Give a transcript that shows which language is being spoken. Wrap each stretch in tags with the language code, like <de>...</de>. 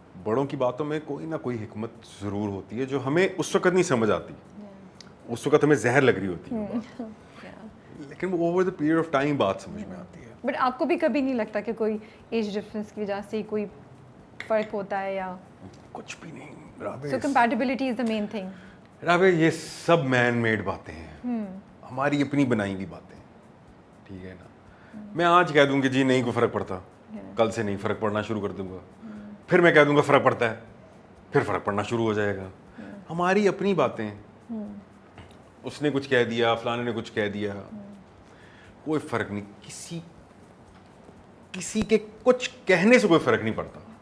<ur>بڑوں کی باتوں میں کوئی نہ کوئی حکمت ضرور ہوتی ہے جو ہمیں اس وقت نہیں سمجھ آتی, اس وقت ہمیں زہر لگ رہی ہوتی ہے, لیکن وہ</ur> <en>over the period of time</en> <ur>بات سمجھ میں آتی ہے. بٹ آپ کو بھی کبھی نہیں لگتا کہ کوئی ایج ڈفرینس کی وجہ سے کوئی فرق ہوتا ہے, یا کچھ بھی نہیں.</ur> <en>So compatibility is the main thing.</en> <ur>رابع یہ سب مین میڈ باتیں ہیں, ہماری اپنی بنائی ہوئی باتیں, ٹھیک ہے نا. میں آج کہہ دوں کہ جی نہیں کوئی فرق پڑتا, کل سے نہیں فرق پڑنا شروع کر دوں گا, پھر میں کہہ دوں گا فرق پڑتا ہے, پھر فرق پڑنا شروع ہو جائے گا. ہماری اپنی باتیں, اس نے کچھ کہہ دیا, فلانے نے کچھ کہہ دیا, کوئی فرق نہیں, کسی کے کچھ کہنے سے کوئی فرق نہیں پڑتا.</ur>